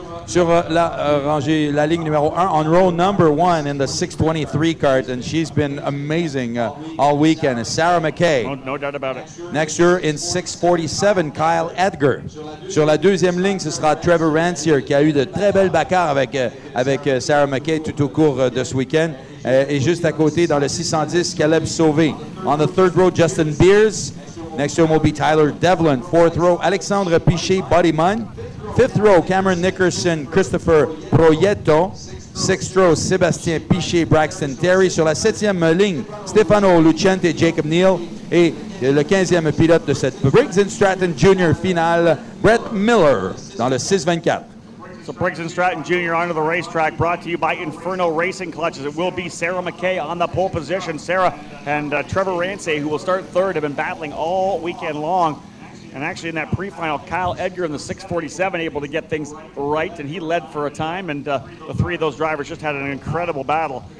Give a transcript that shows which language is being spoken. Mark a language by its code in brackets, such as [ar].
[fr] Sur la ligne numéro 1, [en] on row number 1 in the 623 cart, and she's been amazing all weekend, Sarah McKay. No doubt about it. Next year in 647, Kyle Edgar. [fr] Sur la deuxième ligne, ce sera Trevor Rancier, qui a eu de très belles bagarres avec Sarah McKay tout au cours de ce week-end. Et juste à côté, dans le 610, Caleb Sauvé. [en] On the third row, Justin Beers. Next to him will be Tyler Devlin. Fourth row, Alexandre Piché, Bodyman. Fifth row, Cameron Nickerson, Christopher Proyetto. Sixth row, Sébastien Piché, Braxton Terry. [fr] Sur la septième ligne, Stefano Lucente et Jacob Neal. Et le 15e pilote de cette Briggs & Stratton Junior finale, Brett Miller, dans le 624. [en] So Briggs & Stratton Jr. onto the racetrack, brought to you by Inferno Racing Clutches. It will be Sarah McKay on the pole position. Sarah and Trevor Rancier, who will start third, have been battling all weekend long. And actually in that pre-final, Kyle Edgar in the 647 able to get things right, and he led for a time, and the three of those drivers just had an incredible battle.